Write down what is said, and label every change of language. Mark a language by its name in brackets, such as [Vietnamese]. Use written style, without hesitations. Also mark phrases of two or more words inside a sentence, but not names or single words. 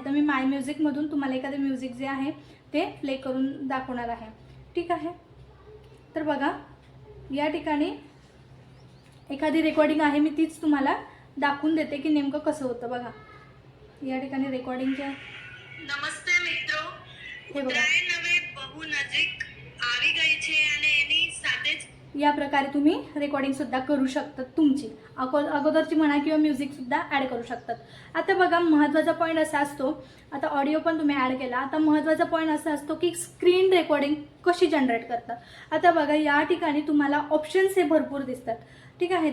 [Marathi] तर मी माय म्युझिकमधून तुम्हाला एखादं म्युझिक जे आहे ते प्ले करून दाखवणार आहे, ठीक आहे. तर बघा या ठिकाणी एखादी रेकॉर्डिंग आहे, मी तीच तुम्हाला दाखवून देते की नेमकं कसं होतं. बघा या ठिकाणी रेकॉर्डिंगच्या. [Gujarati] नमस्ते મિત્રો, [Marathi] हे बघा [Gujarati] ઉત્તરાયણ હવે બહુ નજીક આવી ગઈ છે અને એની સાથે જ [Marathi] या प्रकारे तुम्ही रेकॉर्डिंग सुद्धा करू शकतात तुमची. अगोदरची म्हणा किंवा म्युझिक सुद्धा ॲड करू शकतात. आता बघा महत्त्वाचा पॉईंट असा असतो, आता ऑडिओ पण तुम्ही ॲड केला, आता महत्त्वाचा पॉईंट असा असतो की [English] screen recording [Marathi] कशी जनरेट करतात. आता बघा या ठिकाणी तुम्हाला ऑप्शन्स हे भरपूर दिसतात, ठीक आहे.